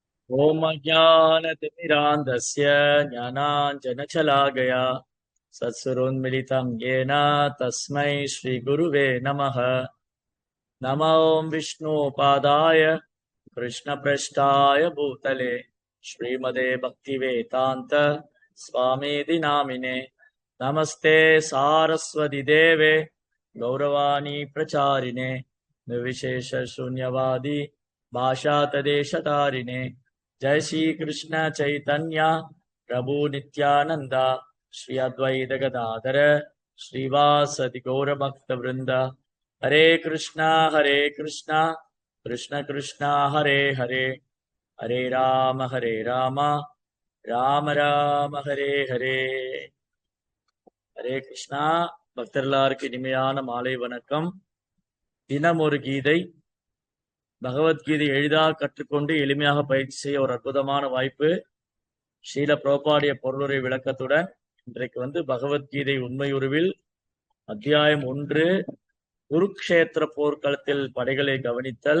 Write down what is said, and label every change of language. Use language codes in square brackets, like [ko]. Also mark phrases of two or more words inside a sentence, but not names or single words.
[sa] ॐ अज्ञानतिमिरान्धस्य ज्ञानाञ्जनशलाकया चक्षुरुन्मीलितं येन तस्मै श्रीगुरवे नमः. नम ॐ विष्णुपादाय कृष्णप्रेष्ठाय भूतले श्रीमते भक्तिवेदान्त स्वामीति नामिने. नमस्ते सारस्वते देवे गौरवाणी प्रचारिणे निर्विशेष शून्यवादी भाषा तदेशतारिणे. जय श्री कृष्ण चैतन्य प्रभु नित्यानंद श्री अद्वैत गदाधर श्रीवासदि गौर भक्त वृंद. हरे कृष्णा कृष्ण कृष्ण हरे हरे, हरे राम राम राम हरे हरे. हरे कृष्णा. [ta] பக்தர்களாருக்கு இனிமையான மாலை வணக்கம். தினம் ஒரு கீதை, பகவத்கீதை எளிதாக கற்றுக்கொண்டு எளிமையாக பயிற்சி செய்ய ஒரு அற்புதமான வாய்ப்பு. ஸ்ரீல பிரபாடிய பொருளுரை விளக்கத்துடன் இன்றைக்கு பகவத்கீதை உண்மையுருவில் அத்தியாயம் 1 குருக்ஷேத்திர போர்க்களத்தில் படைகளை கவனித்தல்.